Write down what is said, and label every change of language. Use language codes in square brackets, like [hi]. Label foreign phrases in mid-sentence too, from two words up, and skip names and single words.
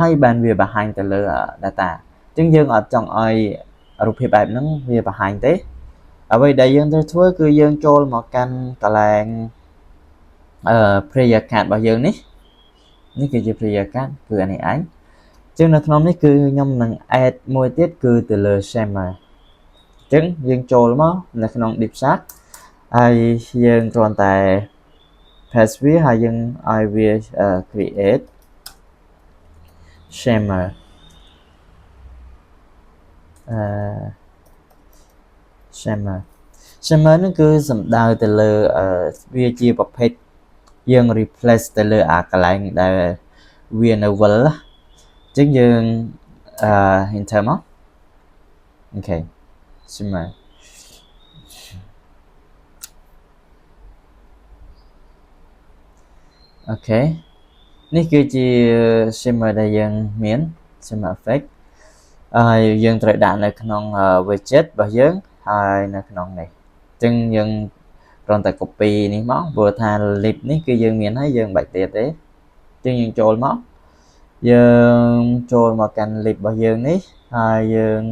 [km] ឲ្យបានវាបង្ហាញទៅលើ data អញ្ចឹងយើងអត់ចង់ឲ្យរូបភាពបែបហ្នឹងវាបង្ហាញទេអ្វីដែលយើងត្រូវធ្វើគឺយើងចូលមកកាន់កន្លែង [en] player card [km] របស់យើងនេះគឺជា [en] player card [km] គឺអានេះឯងចឹងនៅក្នុងនេះគឺខ្ញុំនឹង add មួយទៀតគឺទៅលើ shimmer ចឹងយើងចូលមកនៅក្នុង [en] deep search [km] ហើយយើងគ្រាន់តែ paste វាហើយយើងឲ្យវា create shimmer shimmer ហ្នឹងគឺសំដៅទៅលើវាជាប្រភេទយើង replace ទៅលើអាកន្លែងដែលវានៅវិលអញ្ចឹងយើង enter មកអូខេ shimmer អូខេនេះគឺជា shimmer ដែលយើងមាន [en] shimmer effect [km] ហើយយើងត្រូវដាក់នៅក្នុង widget របស់យើងហើយនៅក្នុងនេះអញ្ចឹងយើងគ្រាន់តែ copy នេះមកព្រោះថា lib នេះគឺយើងមានហើយយើងបាច់ទៀតទេអញ្ចឹងយើងចូលមកយើងចូលមកកាន់ lib របស់យើងនេះហើយយើង